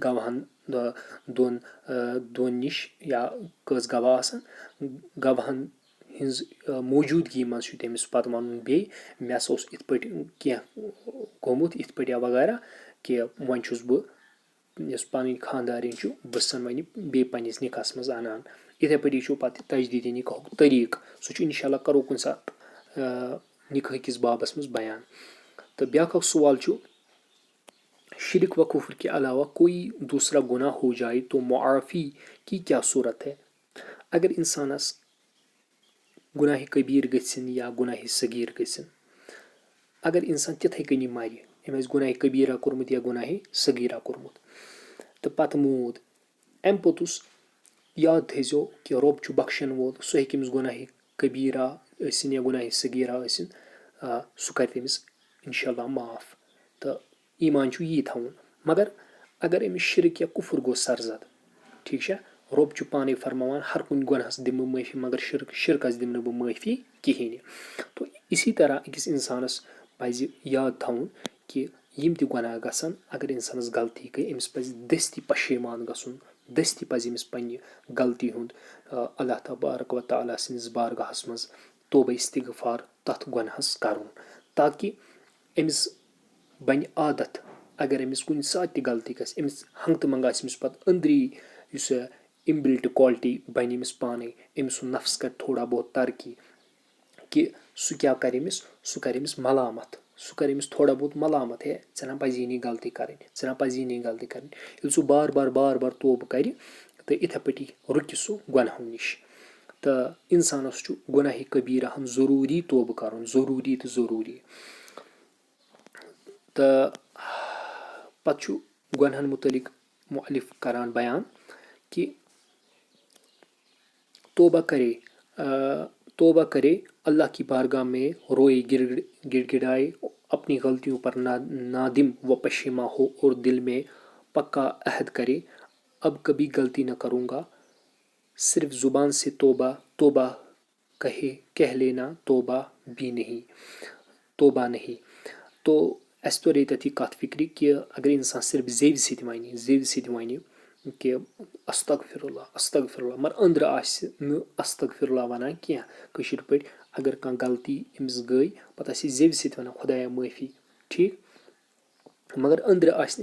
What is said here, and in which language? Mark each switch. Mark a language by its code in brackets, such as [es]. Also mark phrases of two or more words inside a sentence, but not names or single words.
[ks] گواہن دۄن نِش یا کٔژ گواہ آسن، گواہن ہِنٛز موجوٗدگی منٛز چھُ تٔمِس پتہٕ ونُن بیٚیہِ مےٚ ہسا اوس یِتھ پٲٹھۍ کینٛہہ گوٚمُت یِتھ پٲٹھۍ یا وغیرہ، کہِ وۄنۍ چھُس بہٕ یۄس پنٕنۍ خانٛدارِنۍ چھُ بہٕ چھَسن وۄنۍ بیٚیہِ پننِس نکاحس منٛز انان. یِتھٕے پٲٹھی چھُ پتہٕ تجدیٖدِ نکاحُک طٔریٖقہٕ، سُہ چھُ انشاء اللہ کرو کُنہِ ساتہٕ نکاح کِس بابس منٛز بیان. [ur] تہٕ بیاکھ اکھ سوال چھُ شرک و کفر کے علاوہ کوئی دوسرا گناہ ہو جائے تو معافی کی کیا صورت ہے. [ks] اگر انسانس گُناہِ کبیٖر گٔژھِنۍ یا گُناہِ صغیٖر گٔژھِنۍ، اگر انسان تِتھٕے کٔنی مرِ، أمۍ آسہِ گُناہِ کبیٖرا کوٚرمُت یا گُناہِ صغیٖرا کوٚرمُت تہٕ پتہٕ موٗد، امہِ پوٚتُس یاد تھٲیزیو کہِ رۄب چھُ بخشن وول سُہ ہیٚکہِ أمِس گۄناہہِ کبیٖرا ٲسِنۍ یا گۄناہہِ صغیٖرا ٲسِنۍ سُہ کَرِ تٔمِس اِنشاء اللہ معاف تہٕ ایٖمان چھُ یی تھاوُن مگر اگر أمِس شرک یا کُفُر گوٚو سرزد ٹھیٖک چھا رۄب چھُ پانے فرماوان ہر کُنہِ گۄناہس دِمہٕ بہٕ معٲفی مگر شرکس دِمہٕ نہٕ بہٕ معٲفی کِہیٖنۍ [ur] تو اسی طرح [ks] أکِس اِنسانس پزِ یاد تھاوُن کہِ یِم تہِ گۄناہ گژھن اگر اِنسانس غلطی گٔے أمِس پزِ دٔستی پشیمان گژھُن دٔستی پزِ أمِس پننہِ غلطی ہُنٛد [ar] اللہ تبارک و تعالیٰ [ks] سٕنٛدِس بارگاہس منٛز توبہ استغفار تتھ گۄنہس کرُن تاکہِ أمِس بنہِ عادت اگر أمِس کُنہِ ساتہٕ تہِ غلطی گژھِ أمِس ہنٛگتہٕ منٛگہٕ آسہِ أمِس پتہٕ أنٛدری یُس اِمبِلٹ کالٹی بنہِ أمِس پانے أمۍ سُنٛد نفس کرِ [ur] تھوڑا بہت [ks] ترقی کہِ سُہ کیاہ کرِ أمِس سُہ کرِ أمِس ملامت سُہ کرِ أمِس [ur] تھوڑا بہت [ks] ملامت ہے ژےٚ نا پزی نہٕ غلطی کرٕنۍ ژےٚ نا پزی نہٕ غلطی کرٕنۍ ییٚلہِ سُہ بار بار توبہٕ کرِ تہٕ یِتھے پٲٹھی رُکہِ سُہ گۄنہو نِش تہٕ اِنسانس چھُ گۄناہہِ کبیٖرا ہن ضروٗری توبہٕ کرُن ضروٗری تہٕ ضروٗری تہٕ پتہٕ چھُ گۄنہن مُتعلق مُعلِف کران بیان [ur] کہ توبہ کرے اللہ کی بارگاہ میں روئے گڑ گڑائے اپنی غلطیوں پر نادم و پشچما ہو اور دل میں پکا عہد کرے اب کبھی غلطی نہ کروں گا صرف زبان سے توبہ توبہ کہہ لینا توبہ نہیں تو [ks] اَسہِ توٚر ییٚتٮ۪تھ یہِ کَتھ فِکرِ کہِ اگر اِنسان صرف زیٚوِ سۭتۍ وَنہِ کہِ استغفر اللہ مگر أنٛدرٕ آسہِ نہٕ استغفر اللہ وَنان کینٛہہ کٲشِر پٲٹھۍ اگر کانٛہہ غلطی أمِس گٔے پتہٕ آسہِ یہِ زیٚوِ سۭتۍ وَنان خۄدایا معٲفی ٹھیٖک مگر أنٛدرٕ آسہِ